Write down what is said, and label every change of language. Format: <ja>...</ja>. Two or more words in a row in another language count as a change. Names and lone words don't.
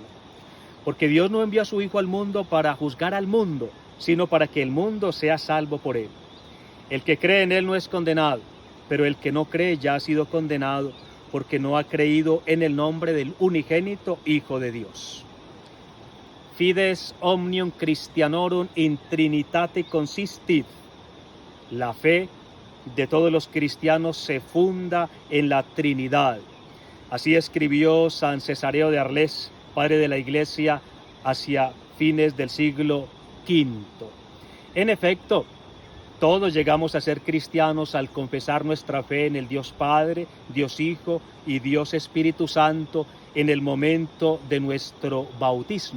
<es>Porque Dios no envió a su Hijo al mundo para juzgar al mundo, sino para que el mundo sea salvo por Él. El que cree en Él no es condenado, pero el que no cree ya ha sido condenado, porque no ha creído en el nombre del unigénito Hijo de Dios.</es> <la>Fides omnium Christianorum in Trinitate consistit.</la> <es>La fe de todos los cristianos se funda en la Trinidad. Así escribió San Cesareo de Arles, padre de la Iglesia, hacia fines del siglo V. En efecto, todos llegamos a ser cristianos al confesar nuestra fe en el Dios Padre, Dios Hijo y Dios Espíritu Santo en el momento de nuestro bautismo.</es>